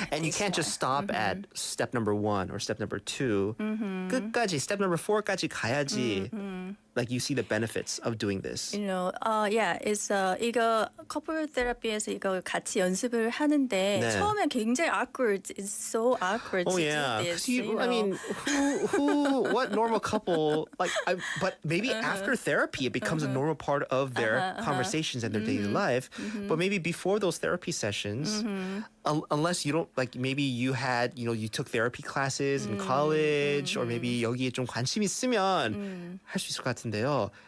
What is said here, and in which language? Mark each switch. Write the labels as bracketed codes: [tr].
[en] And you can't just stop at step number 1 or step number 2. [ko] 끝까지, [en] step number 4 [ko] 까지 가야지. [en] Like you see the benefits of doing this. It's [ko] 이거 커플 테라피에서 이거 같이 연습을 하는데 네. 처음엔 굉장히 awkward. [en] It's so awkward to do this. 'Cause I mean, what normal couple but maybe after therapy it becomes a normal part of their conversations and their daily life. But maybe before those therapy sessions, unless you don't maybe you had you took therapy classes in college or maybe [ko] 여기에 좀 관심 있으면 할 수 있을 것 같은데요.